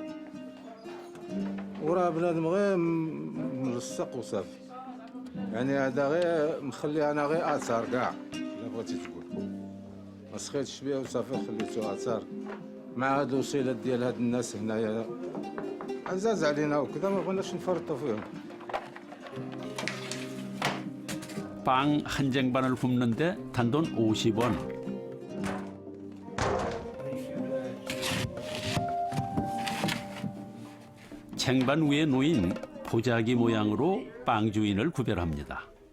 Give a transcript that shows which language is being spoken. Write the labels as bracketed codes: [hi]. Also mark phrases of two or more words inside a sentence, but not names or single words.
[ar] وراه بنادم غير ملصق وصافي. يعني هذا غير مخلي انا غير اثار كاع. بغيتي تقول ما سخيتش بيه وصافي خليته اثار مع هاد الوصيلات ديال هاد الناس هنايا عزاز علينا وكذا ما بغيناش نفرطوا فيهم. [ko] 빵 한 쟁반을 굽는데 단돈 50원. 쟁반 위에 놓인 보자기 모양으로 빵 주인을 구별합니다.